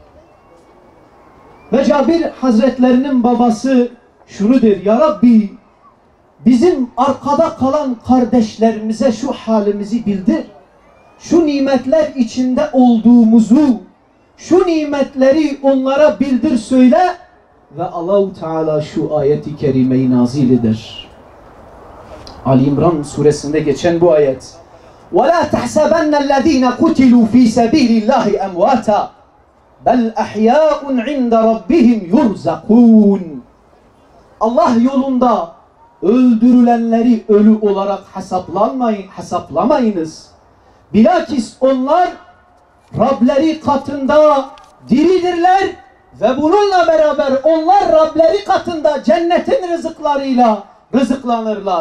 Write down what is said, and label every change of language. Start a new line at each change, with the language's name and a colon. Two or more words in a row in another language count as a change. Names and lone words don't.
Turkish: Ve Cabir Hazretlerinin babası şunu der, Ya Rabbi, bizim arkada kalan kardeşlerimize şu halimizi bildir. Şu nimetler içinde olduğumuzu, şu nimetleri onlara bildir söyle. Ve Allah-u Teala şu ayeti kerimeyi nazil eder. Ali İmran suresinde geçen bu ayet.
Arabic: وَلَا تَحْسَبَنَّ الَّذ۪ينَ قُتِلُوا ف۪ي سَب۪يلِ اللّٰهِ اَمْوَاتًا بَلْ اَحْيَاءٌ عِنْدَ رَبِّهِمْ يُرْزَقُونَ.
Turkish: Allah yolunda öldürülenleri ölü olarak hesaplamayınız. Bilakis onlar Rableri katında diridirler ve bununla beraber onlar Rableri katında cennetin rızıklarıyla rızıklanırlar.